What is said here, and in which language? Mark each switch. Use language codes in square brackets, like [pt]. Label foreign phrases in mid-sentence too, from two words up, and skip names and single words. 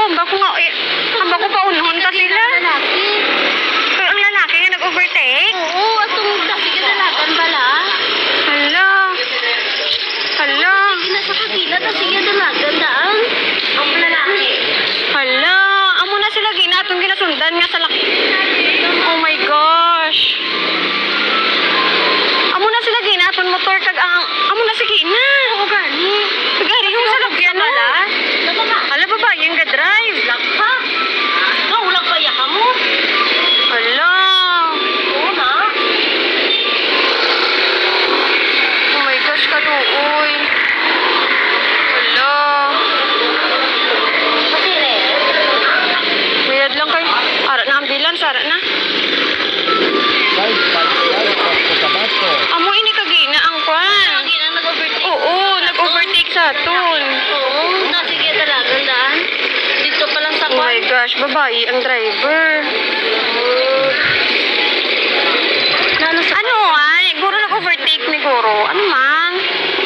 [hil] Bako nga, bako pa unhon ta sila. Pero ang lalaki nga nag-overtake? Oo, atong kasi kadalagan bala. Hala. Hala. Sige na sa kabila, tapos sige dalagan daan. Ang lalaki. Hala. Amo na sila ginatong ginasundan nga sa laki. [en] Oh my gosh. [hil] Amo na sila ginatong motor kag ang amo na sige na. Oo, gani. Pagari yung sa lagyan na. Hala ba yung ga-drive? Ha? Ulang pa ya mo? Hala. Oo na. [en] Oh my gosh, [hil] kaluoy. Hala. Kasi Mayad lang kayo. Ara na ambulance, ara na. [en] Side by side sa Cotabato. [hil] Amo ini kagina ang kwan. lagi na nag-overtake. Oo, nag-overtake sa aton. Oo, na sige dalagan daan. Dito pa lang sa [en] Oh my gosh, [hil] babae ang driver. Ano ay? Guro nag-overtake ni Guro. Ano man?